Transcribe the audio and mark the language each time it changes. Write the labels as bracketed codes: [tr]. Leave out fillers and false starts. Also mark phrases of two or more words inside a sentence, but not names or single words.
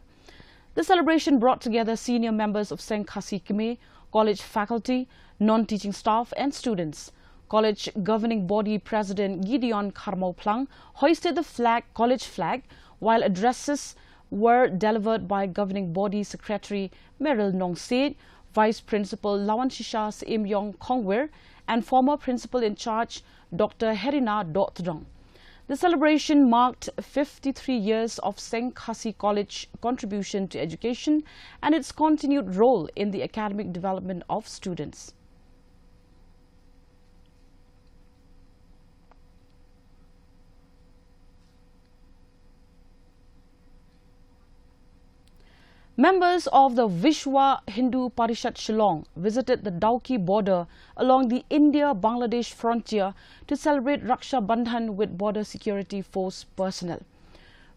[en] The celebration brought together senior members of Senkhasi Khmer, college faculty, non-teaching staff and students. College governing body president Gideon Kharmau Plang hoisted the college flag, while addresses were delivered by governing body secretary Meryl Nongset, Vice Principal Lawan Shisha Seim Yong Kongwer, and former Principal in Charge Dr. Herina Dotdong. The celebration marked 53 years of Senkhasi College contribution to education and its continued role in the academic development of students. Members of the Vishwa Hindu Parishad Shillong visited the Dauki border along the India-Bangladesh frontier to celebrate Raksha Bandhan with Border Security Force personnel.